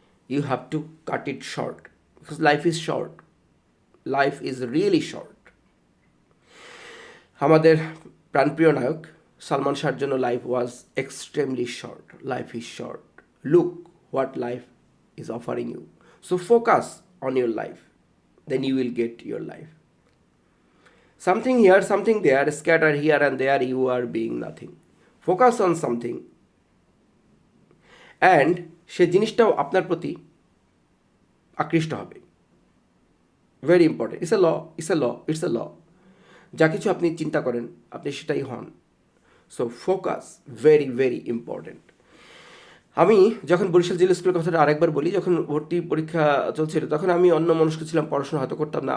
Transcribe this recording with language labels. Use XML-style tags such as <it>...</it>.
<en>You have to cut it short, because life is short, life is really short.</en> <bn>আমাদের প্রাণপ্রিয় নায়ক সালমান শাহর জন্য</bn> <en>Life was extremely short. Life is short, look what life is offering you. So focus on your life, then you will get your life. Something here, something there, scattered here and there, you are being nothing. Focus on something, and</en> <bn>সে জিনিসটাও আপনার প্রতি আকৃষ্ট হবে।</bn> <en>Very important, it's a law.</en> <bn>যা কিছু আপনি চিন্তা করেন আপনি সেটাই হন।</bn> <en>So focus very very important.</en> <bn>আমি যখন বরিশাল জিলা স্কুলের কথাটা আরেকবার বলি, যখন ভর্তি পরীক্ষা চলছিল তখন আমি অন্যমনস্ক ছিলাম, পড়াশোনা হয়তো করতাম না।</bn>